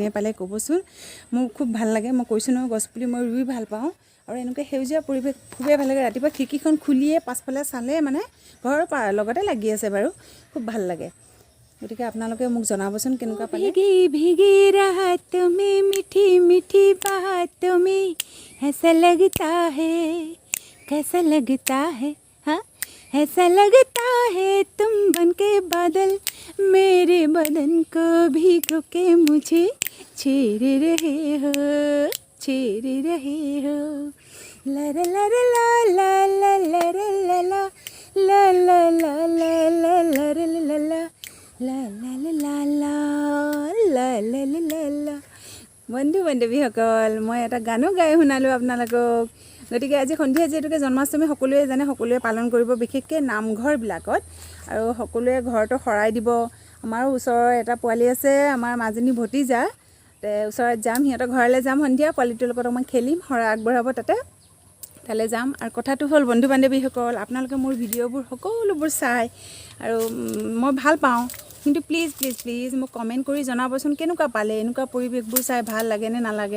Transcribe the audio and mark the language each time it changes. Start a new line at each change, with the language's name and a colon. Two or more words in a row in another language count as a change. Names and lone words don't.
Assamese: পালে ক'বচোন মোৰ খুব ভাল লাগে মই কৈছোঁ নহয় গছপুলি মই ৰুই ভাল পাওঁ আৰু এনেকৈ সেউজীয়া পৰিৱেশ খুবেই ভাল লাগে ৰাতিপুৱা খিৰিকীখন খুলিয়ে পাছফালে চালে মানে ঘৰৰ লগতে লাগি আছে বাৰু খুব ভাল লাগে গতিকে আপোনালোকে মোক জনাবচোন কেনেকুৱা পালে
Hindi: भीगी भीगी रात में मीठी मीठी बात में ऐसा लगता है कैसा लगता है हाँ ऐसा लगता है तुम बन के बादल मेरे बदन को भिगो के मुझे छेड़ रहे हो ला ला ला ला ला ला ला ला ला ला ला ला ला ला ला ला ला লা লা লা লা লা লা লা লা
Assamese: বন্ধু বান্ধৱীসকল মই এটা গানো গাই শুনালোঁ আপোনালোকক গতিকে আজি সন্ধিয়া যিহেতুকে জন্মাষ্টমী সকলোৱে জানে সকলোৱে পালন কৰিব বিশেষকৈ নামঘৰবিলাকত আৰু সকলোৱে ঘৰতো শৰাই দিব আমাৰো ওচৰৰ এটা পোৱালি আছে আমাৰ মাজনী ভতিজা ওচৰত যাম সিহঁতৰ ঘৰলৈ যাম সন্ধিয়া পোৱালিটোৰ লগত অকণমান খেলিম শৰাই আগবঢ়াব তালৈ যাম আৰু কথাটো হ'ল বন্ধু বান্ধৱীসকল আপোনালোকে মোৰ ভিডিঅ'বোৰ সকলোবোৰ চাই আৰু মই ভাল পাওঁ কিন্তু
English: please please please
Assamese: মোক কমেণ্ট কৰি জনাবচোন কেনেকুৱা পালে, এনেকুৱা পৰিৱেশবোৰ চাই ভাল লাগে নে নালাগে।